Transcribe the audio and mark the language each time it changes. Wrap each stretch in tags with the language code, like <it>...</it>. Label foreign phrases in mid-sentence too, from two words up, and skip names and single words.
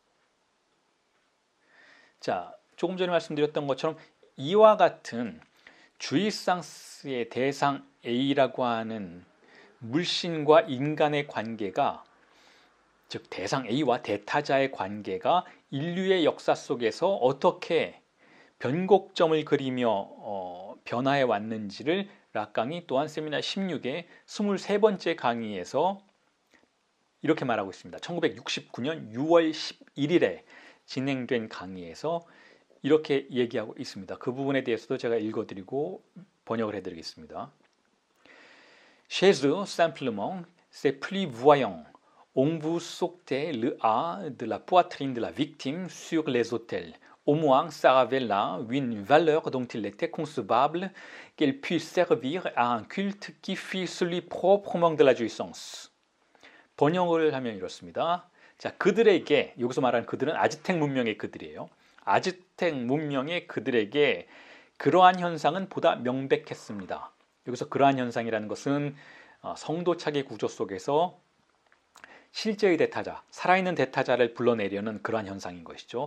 <ko>자, 조금 전에 말씀드렸던 것처럼 이와 같은 주입상스의 대상 A라고 하는 물신과 인간의 관계가 즉 대상 A와 대타자의 관계가 인류의 역사 속에서 어떻게 변곡점을 그리며 변화해 왔는지를 락강이 또한 세미나 16의 23번째 강의에서 이렇게 말하고 있습니다. 1969년 6월 11일에 진행된 강의에서 이렇게 얘기하고 있습니다. 그 부분에 대해서도 제가 읽어드리고 번역을 해드리겠습니다.</ko> <fr>Chez eux, simplement, c'est plus voyant. On vous sautait le A de la poitrine de la victime sur les autels. Au moins, ça avait là une valeur dont il était concevable qu'elle puisse servir à un culte qui fût celui proprement de la jouissance.</fr> <ko>번역을 하면 이렇습니다. 자, 그들에게, 여기서 말하는 그들은 아즈텍 문명의 그들이에요. 아즈텍 문명의 그들에게 그러한 현상은 보다 명백했습니다. 여기서 그러한 현상이라는 것은 성도착의 구조 속에서 실제의 대타자, 살아있는 대타자를 불러내려는 그러한 현상인 것이죠.</ko>